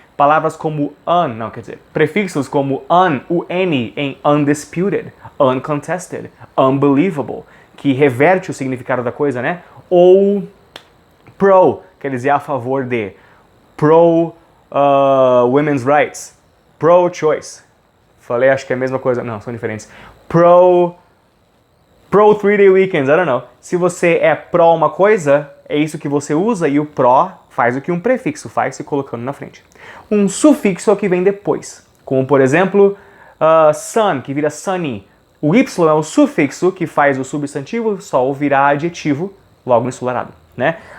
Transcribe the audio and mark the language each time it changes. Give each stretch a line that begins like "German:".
Portuguese: Palavras como prefixos como o N em undisputed, uncontested, unbelievable, que reverte o significado da coisa, né? Ou pro, quer dizer a favor de,
English: pro women's rights, pro-choice.
Portuguese: Falei, acho que é a mesma coisa, não, são diferentes.
English: Pro 3-day weekends, I don't know.
Portuguese: Se você é pró uma coisa, é isso que você usa e o pró faz o que um prefixo faz, se colocando na frente. Um sufixo é o que vem depois, como por exemplo, sun, que vira sunny. O y é o sufixo que faz o substantivo sol virar adjetivo, logo ensolarado, né?